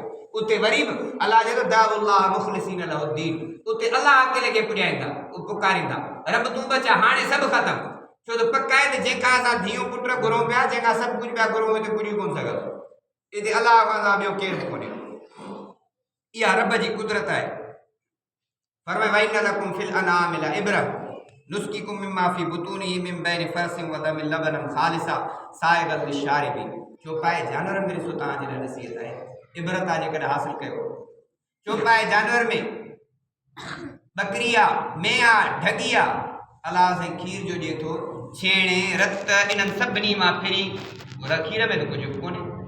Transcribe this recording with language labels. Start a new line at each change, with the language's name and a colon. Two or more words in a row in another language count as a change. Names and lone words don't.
Sindhi: उते वरी बि अलाह चए थो
Arabic: دعوا الله مخلصين له الدين,
Sindhi: उते अलाह अकेले खे पुॼाईंदा, पुकारींदा, रब तूं बचा, हाणे सभु ख़तमु। छो त पक आहे त जंहिंखां असां धीअ पुट घुरूं पिया, जंहिंखां सभु कुझु पिया घुरूं, हिते पुॼी कोन सघंदो। हिते अलाह खां सवाइ ॿियो केरु बि कोन्हे। इहा रब जी कुदरत आहे। फरमाए
Arabic: وإن لكم في الأنعام لعبرة نسقيكم مما في بطونه من بين فرث ودم لبنا خالصا سائغا للشاربين.
Sindhi: चौपाए जानवर में ॾिसो, तव्हांजे लाइ नसीहत आहे, इबरत आहे। जेकॾहिं हासिल कयो, चौपाए जानवर में बकरी आहे, मेंह आहे, ढगी आहे, अलाह साईं खीर जो ॾिए थो, छेणे, रत, इन्हनि सभिनी मां फिरी। खीर में त कुझु बि कोन्हे।